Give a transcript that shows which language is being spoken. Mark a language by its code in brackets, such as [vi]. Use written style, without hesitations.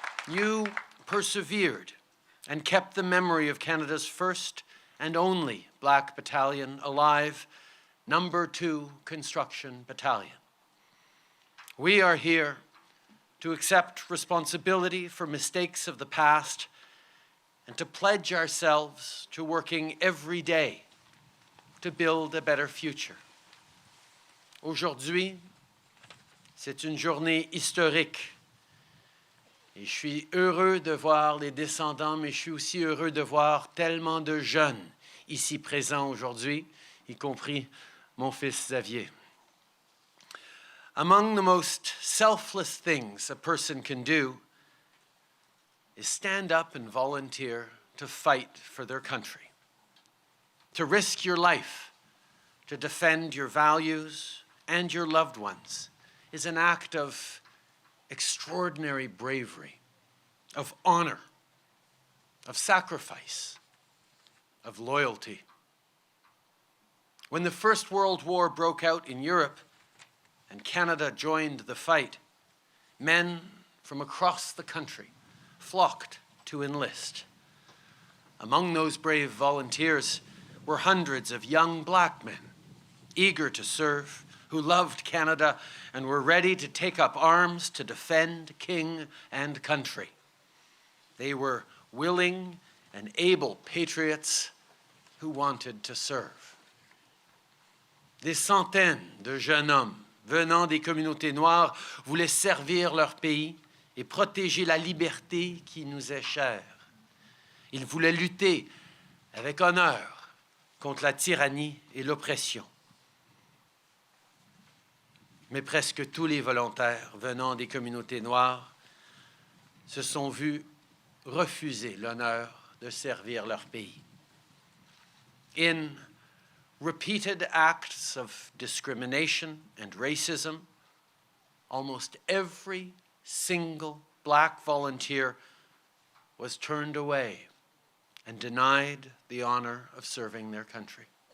[en] You persevered and kept the memory of Canada's first and only Black battalion alive, Number 2 Construction Battalion. We are here to accept responsibility for mistakes of the past and to pledge ourselves to working every day to build a better future. [fr] Aujourd'hui, c'est une journée historique. Et je suis heureux de voir les descendants, mais je suis aussi heureux de voir tellement de jeunes ici présents aujourd'hui, y compris mon fils Xavier. [en] Among the most selfless things a person can do is stand up and volunteer to fight for their country, to risk your life, to defend your values and your loved ones is an act of extraordinary bravery, of honor, of sacrifice, of loyalty. When the First World War broke out in Europe and Canada joined the fight, men from across the country flocked to enlist. Among those brave volunteers were hundreds of young Black men, eager to serve, who loved Canada and were ready to take up arms to defend king and country. They were willing and able patriots who wanted to serve. [fr] Des centaines de jeunes hommes venant des communautés noires voulaient servir leur pays et protéger la liberté qui nous est chère. Ils voulaient lutter avec honneur contre la tyrannie et l'oppression. Mais presque tous les volontaires venant des communautés noires se sont vus refuser l'honneur de servir leur pays. [en] In repeated acts of discrimination and racism, almost every single Black volunteer was turned away and denied the honor of serving their country.